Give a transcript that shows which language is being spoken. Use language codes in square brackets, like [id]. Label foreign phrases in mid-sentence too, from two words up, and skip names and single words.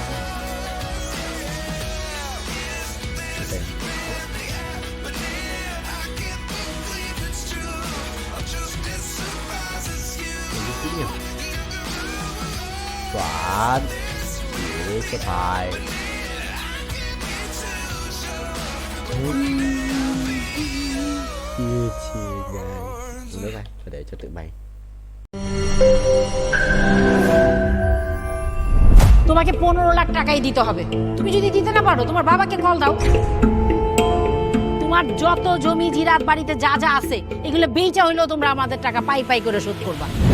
[vi] Chuẩn để cho thầy chia chia nước này để cho tự bay [bn] তোমাকে 15 লাখ টাকাই দিতে হবে তুমি যদি দিতে না পারো তোমার বাবাকে কল দাও তোমার যত জমি জিরাত বাড়িতে যা যা আছে এগুলো বেচা হইলো তোমরা আমাদের টাকা পাই পাই করে শোধ করবা